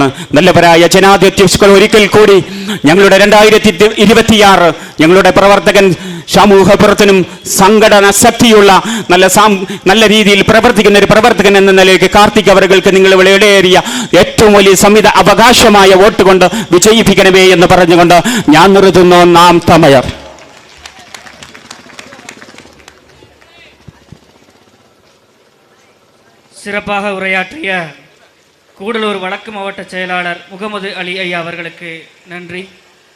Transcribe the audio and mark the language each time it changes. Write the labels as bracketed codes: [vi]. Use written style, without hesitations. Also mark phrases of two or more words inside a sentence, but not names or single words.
[ml] നല്ലവരായ ജനാധിപത്യ ഒരിക്കൽ കൂടി ഞങ്ങളുടെ 2026 ഞങ്ങളുടെ പ്രവർത്തകൻ, സമൂഹപ്രവർത്തനം, സംഘടന ശക്തിയുള്ള നല്ല രീതിയിൽ പ്രവർത്തിക്കുന്ന ഒരു പ്രവർത്തകൻ എന്ന നിലയ്ക്ക് കാർത്തിക് അവർക്ക് നിങ്ങൾ വിലയേറിയ ഏറ്റവും വലിയ സംവിധ അവകാശമായ വോട്ട് കൊണ്ട് വിജയിപ്പിക്കണമേ എന്ന് പറഞ്ഞുകൊണ്ട് ഞാൻ നിർത്തുന്നു. നാം തമിഴർ. [ta] சிறப்பாக உரையாற்றிய கூடலூர் வடக்கு மாவட்ட செயலாளர் முகமது அலி ஐயா அவர்களுக்கு நன்றி.